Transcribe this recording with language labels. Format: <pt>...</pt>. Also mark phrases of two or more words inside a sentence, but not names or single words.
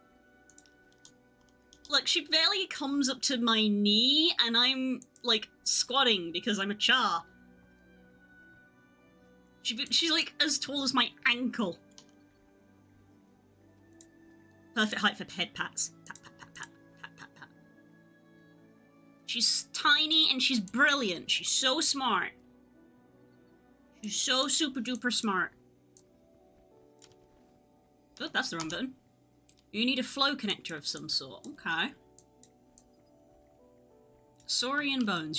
<en>Look, she barely comes up to my knee, and I'm, like, squatting because I'm a char. She's, like, as tall as my ankle. Perfect height for head pats. Pat, pat, pat, pat, pat, pat, pat. She's tiny and she's brilliant. She's so smart. She's so super duper smart. Oh, that's the wrong button. You need a flow connector of some sort. Okay. Saurian bones.</en>